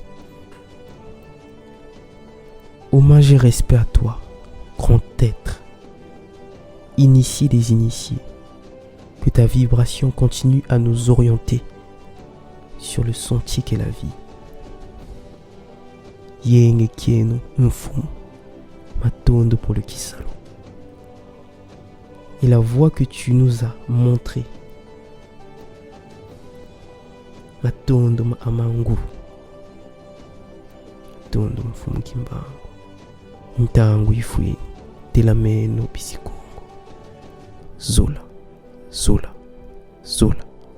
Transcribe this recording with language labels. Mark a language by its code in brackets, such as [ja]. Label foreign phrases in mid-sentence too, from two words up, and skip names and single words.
[fr] Hommage et respect à toi, grand être, initié des initiés. Que ta vibration continue à nous orienter sur le sentier qu'est la vie. [kg] yenge kieno mfumu matondo [fr] pour le [kg] kisalo. [fr] Et la voie que tu nous as montrée, [kg] matondo ma amangu, matondo mfumu kimbangu, ntangu ifuini, telameno bisikongo, zola, zola, zola.